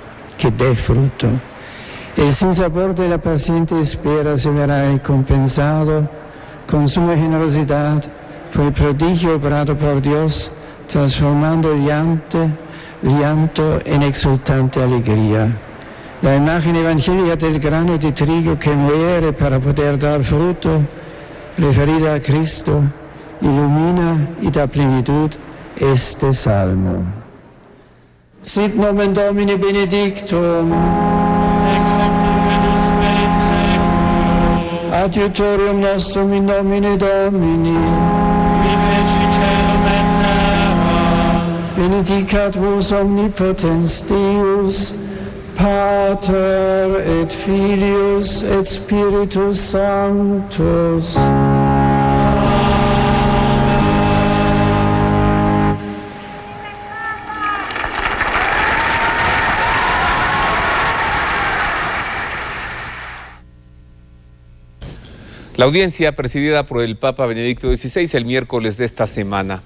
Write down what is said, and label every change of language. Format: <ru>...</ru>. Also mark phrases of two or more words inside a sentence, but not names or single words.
<es>El sinsabor de la paciente espera se verá recompensado con suma generosidad por el prodigio obrado por Dios, transformando el llanto en exultante alegría. La imagen evangélica del grano de trigo que muere para poder dar fruto, referida a Cristo, ilumina y da plenitud este salmo.</es> <la>Sit nomen Domini benedictum, ex hoc nunc et usque in seculum, adiutorium nostrum in nomine Domini, qui feci caelum et terra, benedicat vos omnipotens Deus, Pater et Filius et Spiritus Sanctus.</la> <es>La audiencia presidida por el Papa Benedicto XVI el miércoles de esta semana.</es>